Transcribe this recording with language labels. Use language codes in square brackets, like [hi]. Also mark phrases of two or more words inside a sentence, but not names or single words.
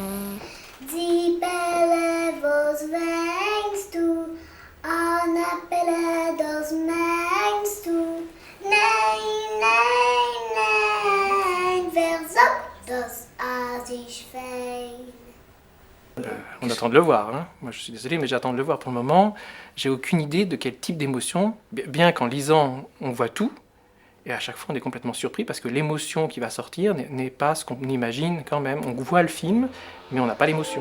[de] Zipperle, was weinst du? Annapelle, das meinst du? Nein, nein, nein, wer sagt das sich fein? [fr] On attend de le voir, hein. Moi je suis désolé mais j'attends de le voir pour le moment. J'ai aucune idée de quel type d'émotion, bien qu'en lisant on voit tout, et à chaque fois on est complètement surpris parce que l'émotion qui va sortir n'est pas ce qu'on imagine quand même. On voit le film mais on n'a pas l'émotion.